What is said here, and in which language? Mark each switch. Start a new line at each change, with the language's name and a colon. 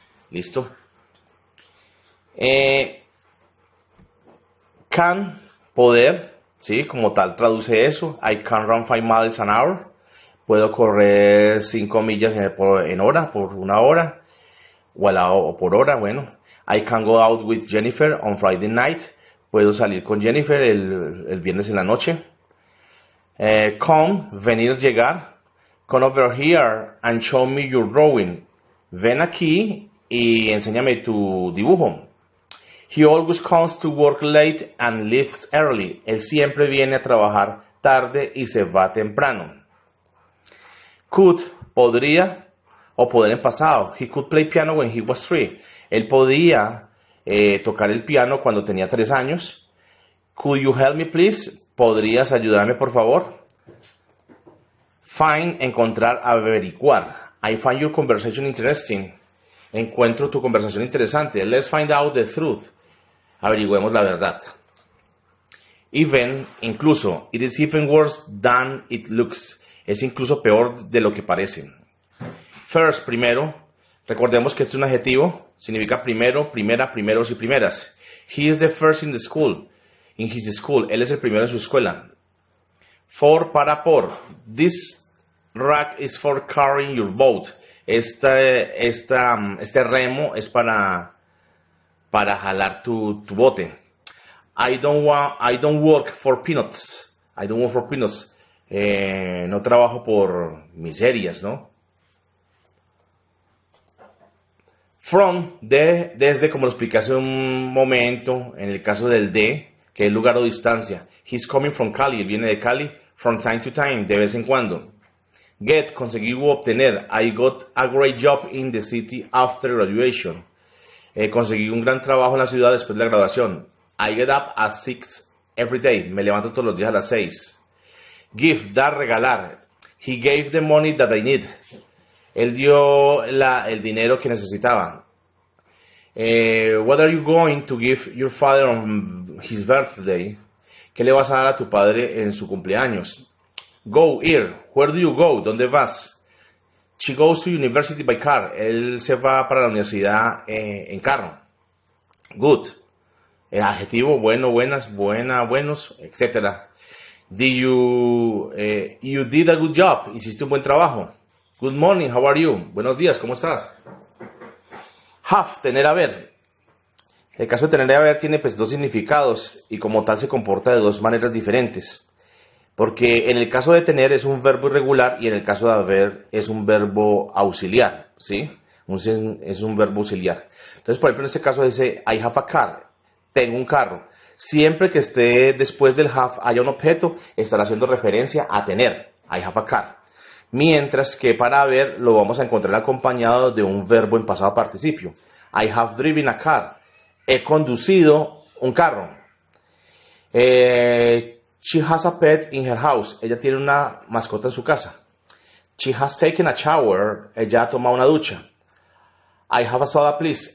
Spanish: ¿Listo? Can, poder, ¿sí? Como tal traduce eso.
English: I can run 5 miles an hour.
Spanish: Puedo correr 5 millas en hora, por una hora. O por hora, bueno.
English: I can go out with Jennifer on Friday night.
Spanish: Puedo salir con Jennifer el viernes en la noche. Come, venir, llegar.
English: Come over here and show me your drawing.
Spanish: Ven aquí y enséñame tu dibujo.
English: He always comes to work late and leaves early.
Spanish: Él siempre viene a trabajar tarde y se va temprano. Could, podría, o poder en pasado.
English: He could play piano when he was 3.
Spanish: Él podía tocar el piano cuando tenía 3 años.
English: Could you help me please?
Spanish: ¿Podrías ayudarme por favor? Find, encontrar, averiguar.
English: I find your conversation interesting.
Spanish: Encuentro tu conversación interesante.
English: Let's find out the truth.
Spanish: Averigüemos la verdad.
English: Even, incluso. It is even worse than it looks.
Spanish: Es incluso peor de lo que parece. First, primero. Recordemos que este es un adjetivo. Significa primero, primera, primeros y primeras.
English: He is the first in the school. In his school.
Spanish: Él es el primero en su escuela. For, para, por.
English: This rack is for carrying your boat.
Spanish: Este remo es para jalar tu bote.
English: I don't work for peanuts. I don't work for peanuts.
Spanish: No trabajo por miserias, ¿no? From, desde, como lo expliqué hace un momento, en el caso del de, que es lugar o distancia.
English: He's coming from Cali,
Spanish: él viene de Cali.
English: From time to time,
Spanish: de vez en cuando. Get, conseguir u obtener.
English: I got a great job in the city after graduation.
Spanish: Conseguí un gran trabajo en la ciudad después de la graduación.
English: I get up at 6 every day.
Spanish: Me levanto todos los días a las 6. Give, dar, regalar.
English: He gave the money that I need.
Spanish: Él dio el dinero que necesitaba.
English: What are you going to give your father on his birthday?
Spanish: ¿Qué le vas a dar a tu padre en su cumpleaños?
English: Go here. Where do you go?
Spanish: ¿Dónde vas?
English: She goes to university by car.
Spanish: Él se va para la universidad en carro. Good. Adjetivo, bueno, buenas, buena, buenos, etc.
English: You did a good job.
Spanish: Hiciste un buen trabajo.
English: Good morning, how are you?
Spanish: Buenos días, ¿cómo estás? Have, tener a ver. El caso de tener a ver tiene pues dos significados y como tal se comporta de dos maneras diferentes. Porque en el caso de tener es un verbo irregular y en el caso de haber es un verbo auxiliar, ¿sí? Es un verbo auxiliar. Entonces, por ejemplo, en este caso dice
English: I have a car,
Spanish: tengo un carro. Siempre que esté después del have haya un objeto, estará haciendo referencia a tener,
English: I have a car.
Spanish: Mientras que para haber lo vamos a encontrar acompañado de un verbo en pasado participio.
English: I have driven a car,
Spanish: he conducido un carro.
English: She has a pet in her house.
Spanish: Ella tiene una mascota en su casa.
English: She has taken a shower.
Spanish: Ella ha tomado una ducha.
English: I have a soda, please.